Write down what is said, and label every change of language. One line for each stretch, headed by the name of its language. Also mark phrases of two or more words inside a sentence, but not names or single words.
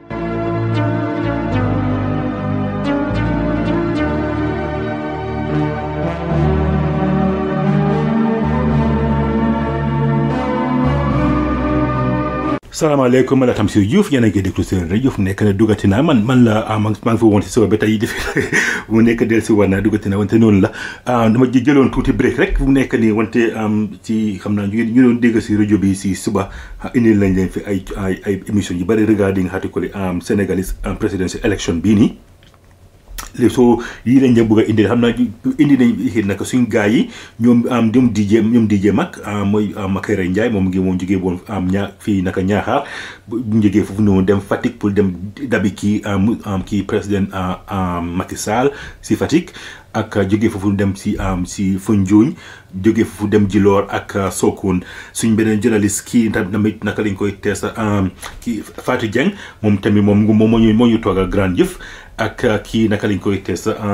Wolof: salaamaaleykum man la Tamsir Diouf yéen a ngi déglu Séeréer rajo fu nekk na duggati naa man la maa ngi fa woon si suba ba tey mu nekk del si war naa duggati naa wante noonu la dama jëloon tuuti break rek fu nekk nii wante ci xam naa ñu doon dégg si rajo bi si suba indil nañ leen fi ay émission yu bëri
English: regarding article Sénégalese presidential election
Wolof: bii nii soo yii lañ leen bëgg a indi xam naa indi nañ naka suñ gars yi ñoom DJ mag mooy Makayre Ndiaye moom jógee woon fii naka Ñaaxaar bu jógee foofu noonu dem Fatick pour dem dabi kii président Macky Sall si Fatick ak jógee foofu dem si Foundiougne jógee foofu dem Djilor ak Sokone suñ beneen journaliste kii tamit naka lañ koy tees kii Fatou Dieng moom tamit moom moo ñu toogal Grand Yoff ak kii naka lañ koy tees